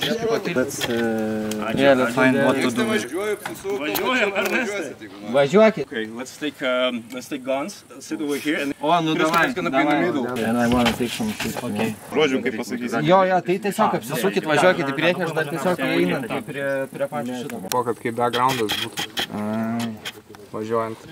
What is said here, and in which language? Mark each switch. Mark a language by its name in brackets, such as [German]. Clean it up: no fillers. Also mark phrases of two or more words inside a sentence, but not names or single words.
[English] Let's find what to do. [Lithuanian] Važiuokit. [English] Okay, let's take guns. Sit over here and [Russian] Nu davai. [English] And I want to take some shit. Okay. [Lithuanian] Žodžiu, kaip pasakyti. Jo, tai tiesiog apsisukit, važiuokit į priekį, aš dar tiesiog einant prie pačio šito. Po kad kaip backgroundas būtų. Važiuojant.